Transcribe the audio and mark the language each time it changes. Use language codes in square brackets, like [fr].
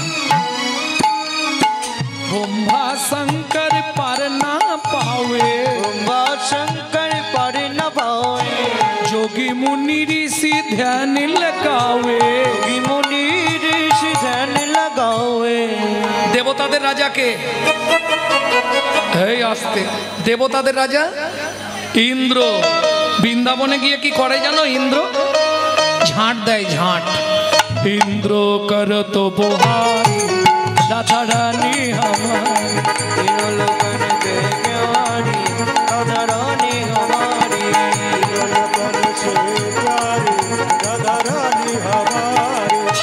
[hi] ब्रह्मा शंकर पर ना पावे ब्रह्मा शंकर पर न पावे जोगी मुनि ऋषि ध्यान लगावे योगी मुनि ऋषि ध्यान लगावे [bn] দেবতাদের রাজা কে এই আসতে দেবতাদের রাজা ইন্দ্র বৃন্দাবনে গিয়ে কি করে জানো ইন্দ্র ঝাঁট দেয় ঝাঁট [hi] ইন্দ্র করত বহারি রাধা রানী हमारी तीनों लोकन से प्यारी राधा रानी हमारी तीनों लोकन से प्यारी राधा रानी हमारी